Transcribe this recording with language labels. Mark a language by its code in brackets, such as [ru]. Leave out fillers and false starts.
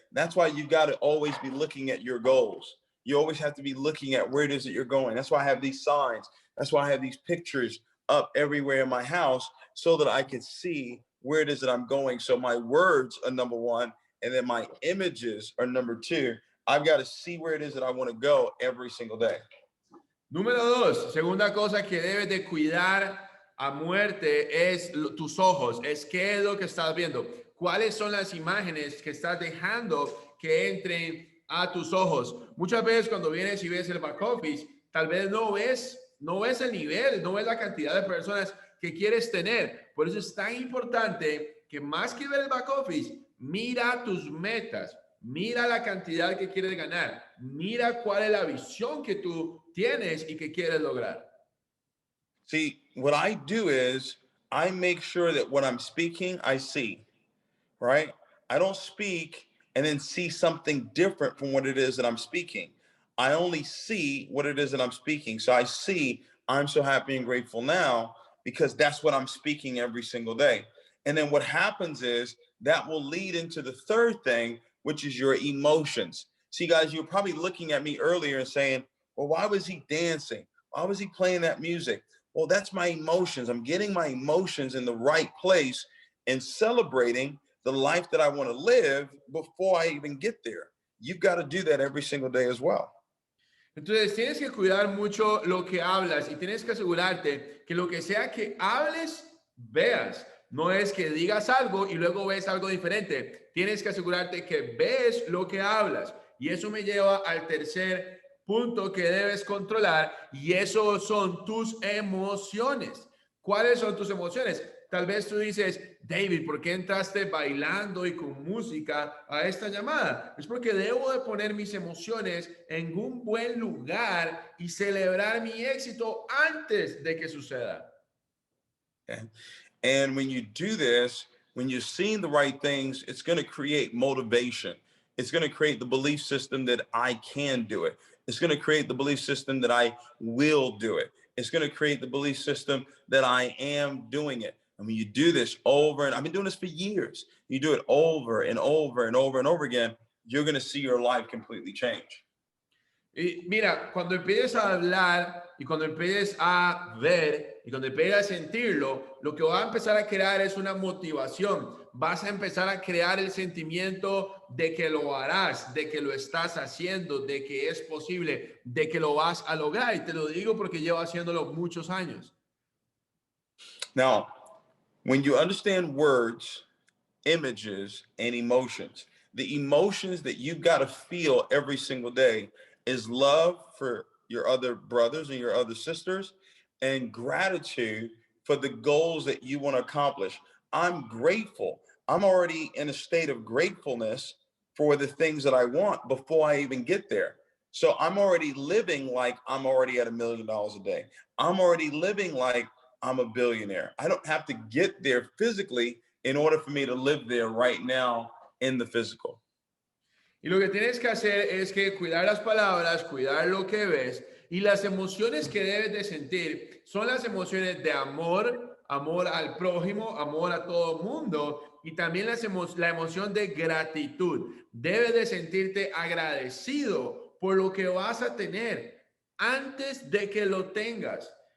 [en] That's why you got to always be looking at your goals. You always have to be looking at where it is that you're going. That's why I have these signs. That's why I have these pictures up everywhere in my house, so that I can see where it is that I'm going. So my words are number one, and then my images are number two. I've got to see where it is that I want to go every single day. [es] Número 2, segunda cosa que debes de cuidar a muerte es tus ojos, es qué es lo que estás viendo, cuáles son las imágenes que estás dejando que entren a tus ojos. Muchas veces cuando vienes y ves el back office, tal vez no ves el nivel, no ves la cantidad de personas que quieres tener. Por eso es tan importante que más que ver el back office, mira tus metas, mira la cantidad que quieres ganar, mira cuál es la visión que tú tienes y que quieres lograr. [en] See, what I do is I make sure that what I'm speaking, I see, right? I don't speak and then see something different from what it is that I'm speaking. I only see what it is that I'm speaking. So I see I'm so happy and grateful now because that's what I'm speaking every single day. And then what happens is that will lead into the third thing, which is your emotions. See, guys, you're probably looking at me earlier and saying, well, why was he dancing? Why was he playing that music? Well, that's my emotions. I'm getting my emotions in the right place and celebrating the life that I want to live before I even get there. You've got to do that every single day as well. [es] Entonces tienes que cuidar mucho lo que hablas y tienes que asegurarte que lo que sea que hables, veas. No es que digas algo y luego ves algo diferente. Tienes que asegurarte que ves lo que hablas. Y eso me lleva al tercer punto que debes controlar y eso son tus emociones. ¿Cuáles son tus emociones? Tal vez tú dices, David, ¿por qué entraste bailando y con música a esta llamada? Es porque debo de poner mis emociones en un buen lugar y celebrar mi éxito antes de que suceda. [en] Okay. And when you do this, when you're seeing the right things, it's going to create motivation. It's going to create the belief system that I can do it. It's going to create the belief system that I will do it. It's going to create the belief system that I am doing it. And when you do this over, and I've been doing this for years, you do it over and over and over and over again, you're going to see your life completely change. [es] Y mira, cuando empieces a hablar y cuando empieces a ver y cuando empieces a sentirlo, lo que va a empezar a crear es una motivación. Vas a empezar a crear el sentimiento de que lo harás, de que lo estás haciendo, de que es posible, de que lo vas a lograr. Y te lo digo porque llevo haciéndolo muchos años. [en] Now, when you understand words, images, and emotions, the emotions that you've got to feel every single day is love for your other brothers and your other sisters and gratitude for the goals that you want to accomplish. I'm grateful. I'm already in a state of gratefulness for the things that I want before I even get there. So I'm already living like I'm already at $1 million a day. I'm already living like I'm a billionaire. I don't have to get there physically in order for me to live there right now in the physical. [es] Y lo que tienes que hacer es que cuidar las palabras, cuidar lo que ves y las emociones que debes de sentir son las emociones de amor, amor al prójimo, amor a todo mundo y también la emoción de gratitud. Debes de sentirte agradecido por lo que vas a tener antes de que lo tengas.